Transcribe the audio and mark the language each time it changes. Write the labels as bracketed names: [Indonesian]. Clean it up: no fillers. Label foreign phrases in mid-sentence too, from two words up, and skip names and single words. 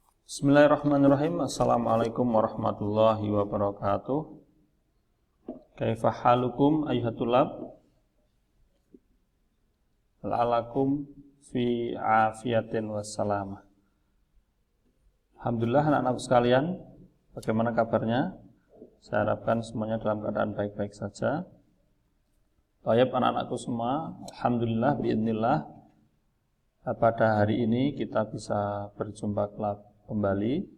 [Arabic] بسم الله الرحمن الرحيم. السلام عليكم ورحمة الله وبركاته. كيف حالكم أيها الطلاب? لعلكم في عافية والسلامة. [Indonesian] Alhamdulillah anak-anakku sekalian, bagaimana kabarnya? Saya harapkan semuanya dalam keadaan baik-baik saja. Baik anak-anakku semua, [Arabic] الحمد لله بإذن الله [Indonesian] pada hari ini kita bisa berjumpa kembali.